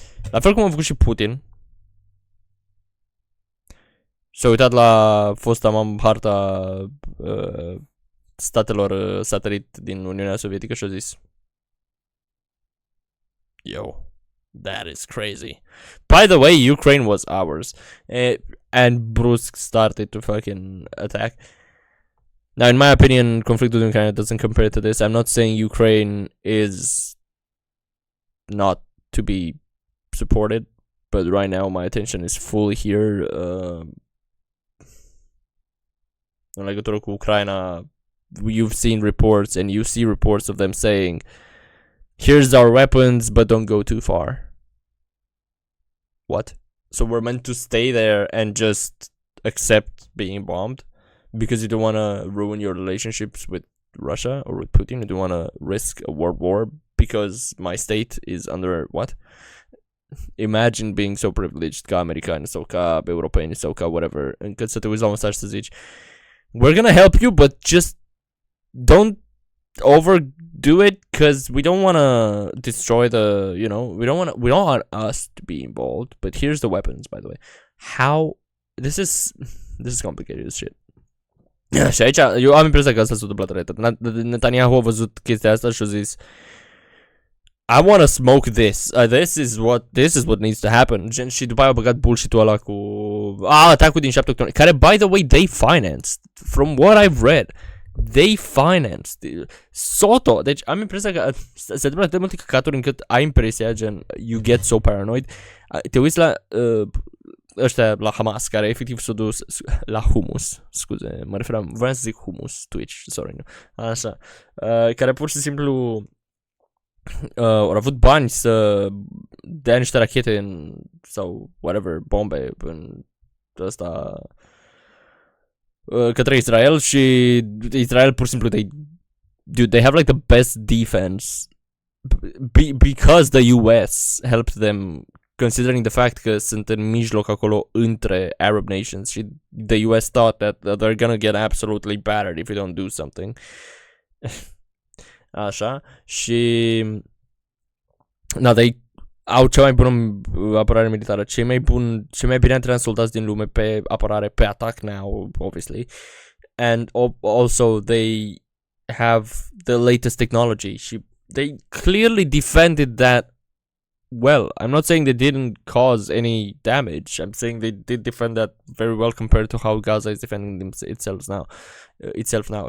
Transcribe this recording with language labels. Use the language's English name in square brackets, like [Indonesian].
[Romanian] La fel cum a făcut și Putin. S-a uitat la fosta harta statelor satelit din Uniunea Sovietică și a zis, [English] yo, that is crazy. By the way, Ukraine was ours. And brusc started to fucking attack. Now, in my opinion, [Romanian] conflictul din Ucraina [English] doesn't compare to this. I'm not saying Ukraine is not to be supported, but right now my attention is fully here. [Romanian] În legătură cu Ucraina, [English] you've seen reports and you see reports of them saying, here's our weapons, but don't go too far. What? So we're meant to stay there and just accept being bombed? Because you don't want to ruin your relationships with Russia or with Putin? You don't want to risk a world war because my state is under what? Imagine being so privileged [Romanian] ca americani sau ca europeni sau ca whatever, încât să te uiți la un mesaj să zici, [English] we're gonna help you, but just don't overdo it because we don't want to destroy the, you know, we don't want us to be involved. But here's the weapons, by the way. How this is complicated as shit. [Romanian] Și aici eu am impresia că asta s-a întâmplat. Netanyahu a văzut chestia asta și a zis [English] I want to smoke this. This is what needs to happen. [Romanian] Și după aia a băgat bullshit-ul ăla cu atacul din 7 octombrie, care, [English] by the way, they financed. From what I've read, they financed. Soto. [Romanian] Deci am impresia că se întâmplă atât de multe căcaturi încât ai impresia, gen, [English] you get so paranoid. [Romanian] Te uiți la ăștia, la Hamas, care efectiv s-au dus la humus, scuze, vreau să zic humus, Twitch, sorry, nu. Așa. Care pur și simplu [English] au avut bani să dea niște rachete sau whatever, bombe în ăsta către Israel și Israel pur și simplu they have like the best defense because the US helped them, considering the fact [Romanian] că sunt în mijloc acolo între [English] Arab nations și the US thought that they're gonna get absolutely battered if you don't do something. [Romanian] Așa. Și au cea mai bună apărare militară, cei mai bine antrenați soldați din lume pe apărare, pe atac [English] now, obviously. And also they have the latest technology. Și they clearly defended that well. I'm not saying they didn't cause any damage. I'm saying they did defend that very well compared to how Gaza is defending itself now.